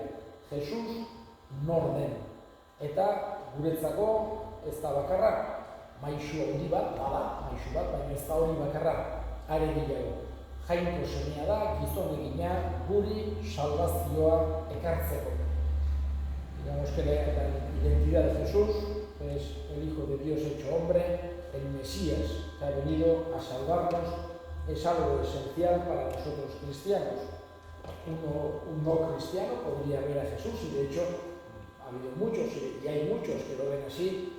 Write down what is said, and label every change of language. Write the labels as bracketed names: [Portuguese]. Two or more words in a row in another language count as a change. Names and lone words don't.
[Basque] Jesus nor den. Eta guretzako ez da bakarra. Maisu handi bat, bada, maisu bat, baina ez da hori bakarra. Are gehiago. Jainko semea da, gizon egina, guri salvazioa ekartzeko. [Spanish] Digamos que la identidad de Jesús es el Hijo de Dios hecho hombre, el Mesías que ha venido a salvarnos, es algo esencial para nosotros cristianos. Un no cristiano podría ver a Jesús, y de hecho ha habido muchos, y hay muchos que lo ven así,